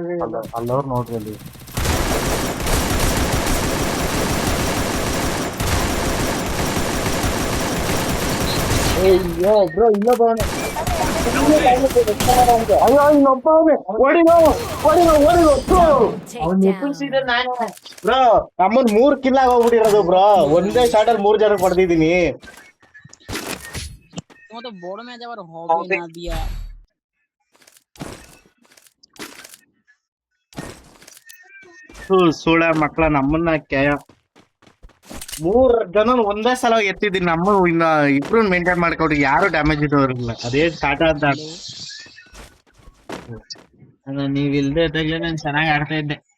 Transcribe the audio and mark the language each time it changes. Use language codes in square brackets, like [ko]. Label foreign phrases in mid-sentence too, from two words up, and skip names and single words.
[kn] ಅಲ್ಲವ್ರು ನೋಡ್ರಿ ಅಲ್ಲಿ. ಅಯ್ಯೋ ಬ್ರೋ ಇಲ್ಲ ಬರೋಣ. ಅಯ್ಯೋ ಇನ್ನೊಬ್ಬ ಅವ್ನು ಎಪ್ಪಿಸಿದ ನಾನು. ಬ್ರೋ ನಮ್ಮನ್ 3 ಕಿಲ್ ಆಗೋಗ್ಬಿಟ್ಟಿರೋದು ಬ್ರೋ. ಒಂದೇ ಶಾಟ್ ಅಲ್ಲಿ 3 ಜನ ಹೊಡೆದಿದ್ದೀನಿ. [bn] তোমার তো বড় ম্যাচ আবার হবে না দিয়া। [kn] ಸುಳ ಮಕ್ಳ ನಮ್ಮನ್ನ 3 ಜನ ಒಂದೇ ಸಲ ಎತ್ತಿದ್ದೀನಿ. ನಮ್ಮ ಇನ್ನ ಇಬ್ರು ಮೇಂಟೈನ್ ಮಾಡ್ಕೊಂಡು ಯಾರು ಡ್ಯಾಮೇಜ್ ಇರೋರಿಲ್ಲ. ಅದೇ ಸ್ಟಾರ್ಟ್ ಅಂತ ನೀವ್ ಇಲ್ದೇ ಇದ್ದಾಗಲೇ ನಾನು ಚೆನ್ನಾಗಿ ಆಡ್ತಾ ಇದ್ದೆ.